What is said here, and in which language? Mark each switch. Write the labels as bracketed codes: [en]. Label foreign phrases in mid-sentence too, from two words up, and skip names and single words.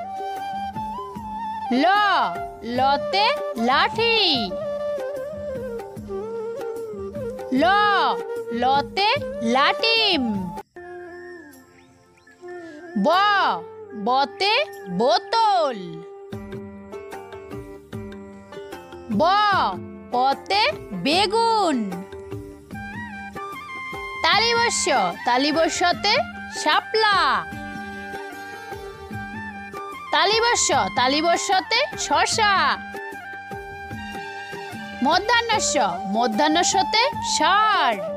[bn] ল লতে লাঠি। ল লতে লাটিম। ব বতে বোতল। ব পতে বেগুন। তালিবস্যতে শাপলা। তালিবস্যতে শসা। মধ্যাহ্নস্যতে ষাঁড়।